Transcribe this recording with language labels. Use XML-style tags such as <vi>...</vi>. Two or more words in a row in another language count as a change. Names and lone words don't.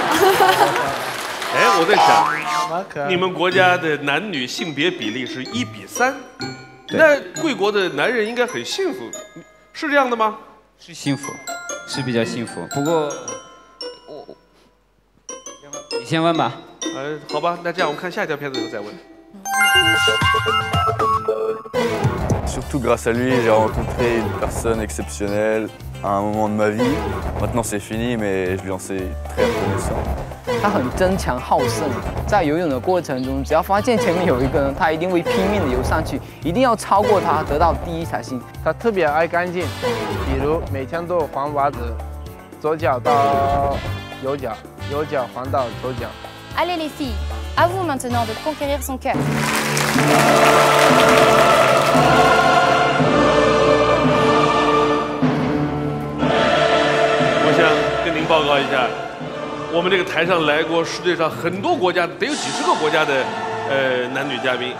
<zh>我在想，你们国家的男女性别比例是1比3，那贵国的男人应该很幸福，是这样的吗？是幸福，是比较幸福。不过，你先问吧。好吧，那这样我们看下一条片子以后再问。</zh> <fr>Surtout grâce à lui, j'ai rencontré une personne exceptionnelle à un moment de ma vie. Maintenant c'est fini, mais je lui en suis très reconnaissant.</fr> <zh>他很争强好胜，在游泳的过程中，只要发现前面有一个人，他一定会拼命的游上去，一定要超过他，得到第一才行。他特别爱干净，比如每天都换袜子，左脚到右脚，右脚换到左脚。</zh> <fr>Allez les filles, à vous maintenant de conquérir son cœur.</fr> <zh>我想跟您报告一下，我们这个台上来过世界上很多国家，得有几十个国家的男女嘉宾。</zh>